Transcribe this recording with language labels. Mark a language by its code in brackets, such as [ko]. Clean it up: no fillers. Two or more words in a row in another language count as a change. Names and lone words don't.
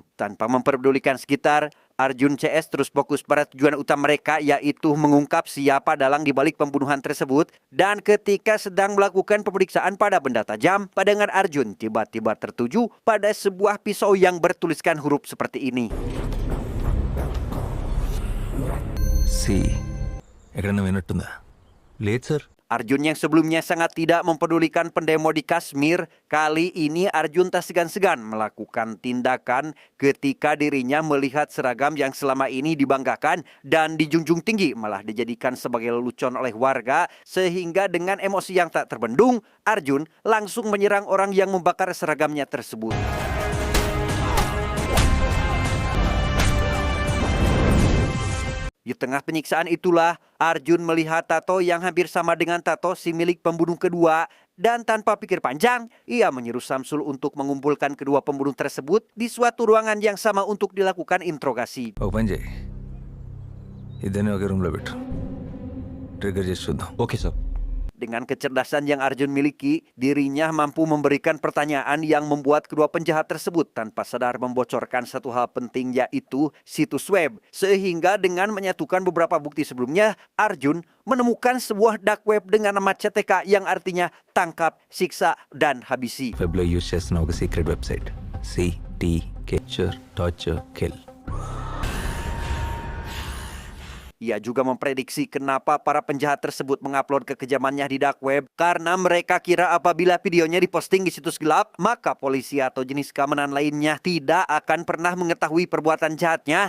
[id] Tanpa memperdulikan sekitar, Arjun CS terus fokus pada tujuan utama mereka, yaitu mengungkap siapa dalang di balik pembunuhan tersebut. Dan ketika sedang melakukan pemeriksaan pada benda tajam, pandangan Arjun tiba-tiba tertuju pada sebuah pisau yang bertuliskan huruf seperti ini. [te] సి ఎక్కడన్నా వినట్టుందా? లేదు సార్. [id] Arjun yang sebelumnya sangat tidak mempedulikan pendemo di Kashmir, kali ini Arjun tak segan-segan melakukan tindakan ketika dirinya melihat seragam yang selama ini dibanggakan dan dijunjung tinggi malah dijadikan sebagai lelucon oleh warga, sehingga dengan emosi yang tak terbendung, Arjun langsung menyerang orang yang membakar seragamnya tersebut. Di tengah penyiksaan itulah, Arjun melihat tato yang hampir sama dengan tato si milik pembunuh kedua. Dan tanpa pikir panjang, ia menyuruh Samsul untuk mengumpulkan kedua pembunuh tersebut di suatu ruangan yang sama untuk dilakukan interogasi. [te] ఒక పని చేయి, ఇద్దరిని ఒకే రూమ్లో పెట్టు, ట్రిగర్ చేసి చూద్దాం. [en] okay sir. [id] Dengan kecerdasan yang Arjun miliki, dirinya mampu memberikan pertanyaan yang membuat kedua penjahat tersebut tanpa sadar membocorkan satu hal penting, yaitu situs web. Sehingga dengan menyatukan beberapa bukti sebelumnya, Arjun menemukan sebuah [en] dark web [id] dengan nama CTK yang artinya tangkap, siksa, dan habisi. [te] వెబ్లో యూజ్ చేస్తున్న ఒక [en] secret website [te] CTK [en] torture kill. [id] Ia juga memprediksi kenapa para penjahat tersebut mengupload kekejamannya di [en] dark web, [id] karena mereka kira apabila videonya diposting di situs gelap, maka polisi atau jenis keamanan lainnya tidak akan pernah mengetahui perbuatan jahatnya.